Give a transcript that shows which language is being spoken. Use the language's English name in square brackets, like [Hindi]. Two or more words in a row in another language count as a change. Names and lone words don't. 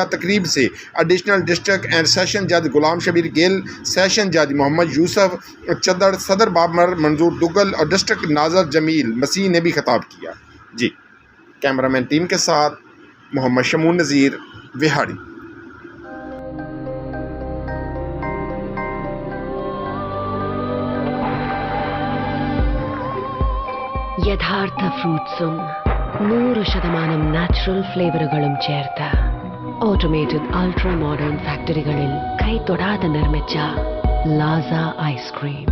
[Urdu] تقریب سے [English] additional district and session judge [Urdu] غلام شبیر گیل، [English] session judge [Urdu] محمد یوسف چدر، صدر بابر منظور دگل اور ڈسٹرکٹ ناظر جمیل مسیح نے بھی خطاب کیا۔ جی کیمرامین ٹیم کے ساتھ محمد شمون نذیر، وہاڑی۔ [Malayalam] യഥാർത്ഥ ഫ്രൂട്ട്സും 100% നാച്ചുറൽ ഫ്ലേവറുകളും ചേർത്ത [English] automated ultra modern [Malayalam] ഫാക്ടറികളിൽ കൈതൊടാതെ നിർമ്മിച്ച ലാസ ഐസ്ക്രീം.